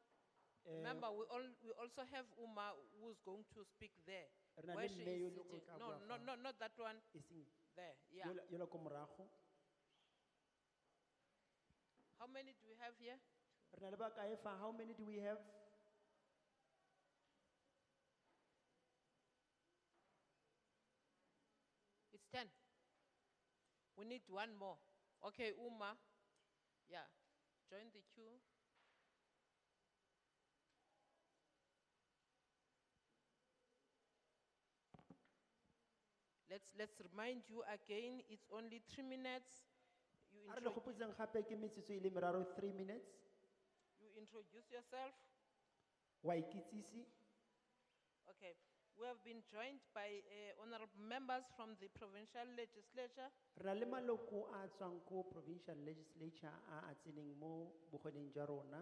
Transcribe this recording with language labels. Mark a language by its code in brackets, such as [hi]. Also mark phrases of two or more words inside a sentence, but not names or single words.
[en] Remember, we also have Uma who's going to speak there. [tn] Re na [en] Where [tn] le [en] she [tn] mme yo [en] is [tn] e leng gore [en] sitting. [tn] ka [en] No, [tn] bua [en] no, [tn] fa. [en] no, not that one. [tn] E seng. [en] There, yeah. [tn] Yola ko morago. [en] How many do we have here? [tn] Re na le ba kae fa? [en] How many do we have? It's 10. We need one more. Okay, Uma. Yeah, join the queue. Let's remind you again, it's only 3 minutes. You, [tn] A re le gopotseng gape ke metsotso e le meraro 3 minutes. [en] you introduce yourself. [tn] Wa ikitsisi. [en] Okay, we have been joined by honorable members from the provincial legislature. [tn] Re na le maloko a tswang ko [en] provincial legislature [tn] a tseneng mo bogoding jwa rona.